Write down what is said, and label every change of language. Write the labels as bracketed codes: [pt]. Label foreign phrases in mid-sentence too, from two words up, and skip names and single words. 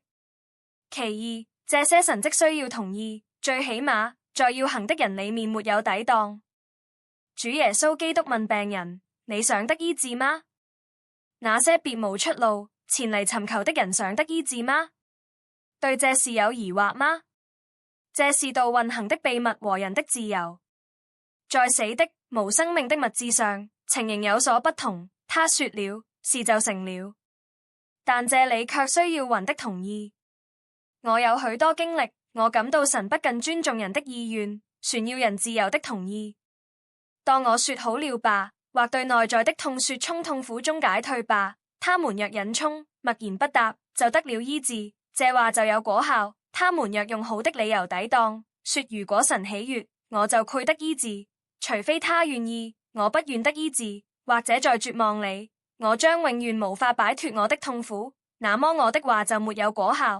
[zh] 其二，這些神蹟需要同意，最起碼在要行的人裡面沒有抵擋。主耶穌基督問病人：你想得醫治嗎？那些別無出路前嚟尋求的人想得醫治嗎？對這事有疑惑嗎？這是道運行的秘密和人的自由。在死的無生命的物質上，情形有所不同。他說了，事就成了。但這裡卻需要魂的同意。我有許多經歷，我感到神不更尊重人的意願，旋要人自由的同意。當我說好了吧，或對內在的痛說從痛苦中解退吧，他們若隱衝，默然不答，就得了醫治，這話就有果效。他們若用好的理由抵擋，說如果神喜悅，我就配得醫治，除非他願意，我不願得醫治，或者在絕望裡，我將永遠無法擺脫我的痛苦，那麼我的話就沒有果效。